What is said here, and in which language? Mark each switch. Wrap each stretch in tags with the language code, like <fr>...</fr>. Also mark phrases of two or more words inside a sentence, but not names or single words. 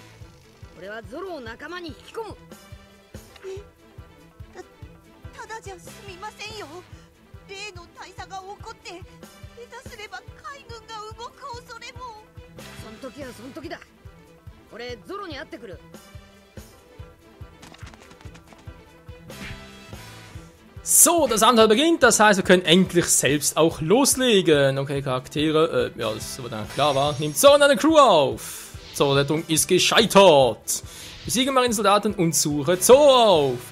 <ja>俺はゾロを仲間に引き込む。ただじゃすみませんよ。例の大佐が怒って下手すれば海軍が動く恐れも。そん時はそん時だ。俺ゾロに会ってくる。</ja> <de>So, das Abenteuer beginnt, das heißt, wir können endlich selbst auch loslegen. Okay, Charaktere, ja, das ist aber dann klar war. Nimmt Zoro eine Crew auf. Zoro-Rettung ist gescheitert. Besiege Marinesoldaten und suche Zoro auf.</de>